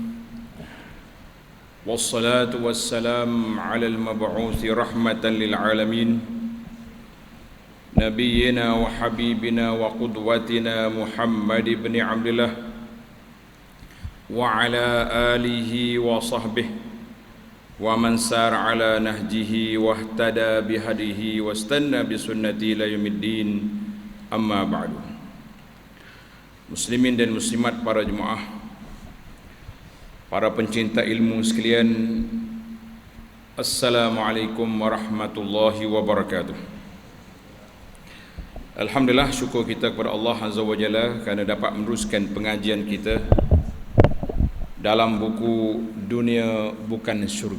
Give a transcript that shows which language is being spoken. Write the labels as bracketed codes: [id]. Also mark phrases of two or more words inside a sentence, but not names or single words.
[ar] والصلاة والسلام على المبعوث رحمة للعالمين. نبينا وحبيبنا وقدوتنا محمد بن عبد الله وعلى آله وصحبه ومن سار على نهجه واهتدى بهديه واستن بسنته إلى يوم الدين، أما بعد. [ms] Muslimin dan muslimat, para jemaah, para pencinta ilmu sekalian, [ar] السلام عليكم ورحمة الله وبركاته. [ms] Alhamdulillah, syukur kita kepada Allah [ar] عز وجل [ms] kerana dapat meneruskan pengajian kita dalam buku Dunia Bukan Syurga.